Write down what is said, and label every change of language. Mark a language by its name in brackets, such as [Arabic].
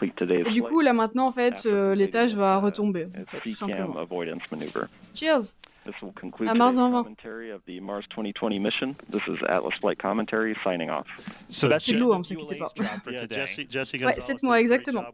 [French] Et du coup, là maintenant, en fait, l'étage va retomber, en fait, tout simplement. [English] Cheers! This will conclude [French] à Mars [English] today's [French] 20. [English] commentary of the Mars 2020 mission. This is Atlas Flight Commentary signing off. [French] C'est de l'eau, hein, ne vous inquiétez pas. Ouais, 7 mois, exactement.